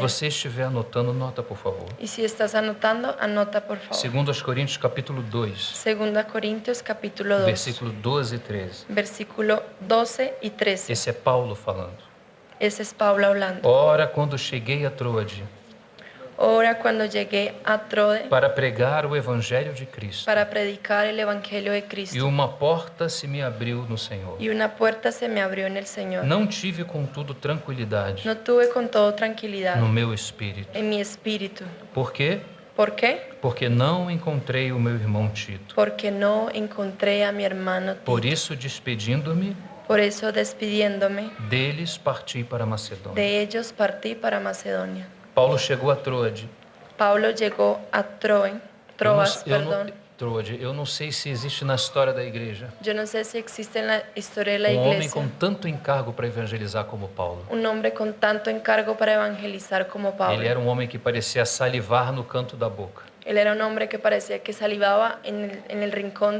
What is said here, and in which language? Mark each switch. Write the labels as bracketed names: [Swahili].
[Portuguese] você estiver anotando, nota, por favor. [Spanish] Y si estás anotando, anota por favor. [Portuguese] 2 Coríntios, capítulo 2, [Spanish] 2 Corintios capítulo 2, [Portuguese] versículo 12 e 13. [Spanish] versículo 12 y 13. [Portuguese] Esse é Paulo falando. [Spanish] Ese es Pablo hablando. [Portuguese] Ora, quando cheguei a Troade, [Spanish] Ahora cuando llegué a Troade [Portuguese] para pregar o evangelho de Cristo. [Spanish] para predicar el Evangelio de [Portuguese] E [Spanish] Cristo, [Portuguese] uma porta se me abriu no Senhor. [Spanish] y una puerta se me abrió en el Señor. [Portuguese] Não tive, contudo, tranquilidade [Spanish] No tuve con todo tranquilidad [Portuguese] no meu espírito. [Spanish] en mi espíritu. [Portuguese] Por quê? [Spanish] ¿Por qué? [Portuguese] Porque não encontrei o meu irmão Tito. [Spanish] Porque no encontré a mi hermano [Portuguese] Por [Spanish] Tito. [Portuguese] isso, despedindo-me [Spanish] Por eso, despidiéndome [Portuguese] deles, parti para Macedônia. [Spanish] de ellos, partí para Macedonia. [Portuguese] Paulo chegou a Troade. [Spanish] Pablo llegó a Troas, perdón. Troade. [Portuguese] Eu não sei se existe na história da igreja [Spanish] Yo no sé si existe en la historia de la [Portuguese] homem [Spanish] iglesia [Portuguese] com tanto encargo para evangelizar como Paulo. [Spanish] un hombre con tanto encargo para evangelizar como Pablo. [Portuguese] Ele era um homem que parecia salivar no canto da boca [Spanish] Él era un hombre que parecía que salivaba en el rincón de